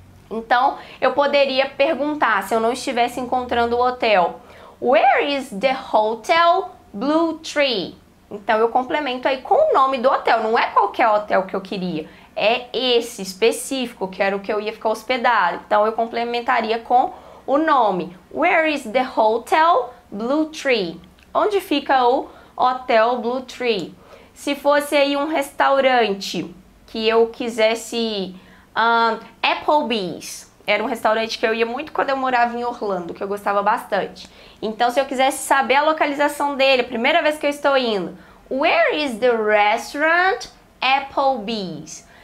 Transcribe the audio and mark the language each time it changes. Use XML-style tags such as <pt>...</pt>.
<pt>Então, eu poderia perguntar, se eu não estivesse encontrando o hotel,</pt> <en>where is the hotel Blue Tree?</en> <pt>Então, eu complemento aí com o nome do hotel. Não é qualquer hotel que eu queria, é esse específico, que era o que eu ia ficar hospedado. Então, eu complementaria com o nome.</pt> <en>Where is the hotel Blue Tree?</en> <pt>Onde fica o hotel Blue Tree? Se fosse aí um restaurante que eu quisesse... Applebee's era um restaurante que eu ia muito quando eu morava em Orlando, que eu gostava bastante. Então, se eu quisesse saber a localização dele, a primeira vez que eu estou indo,</pt> <en>where is the restaurant Applebee's?</en>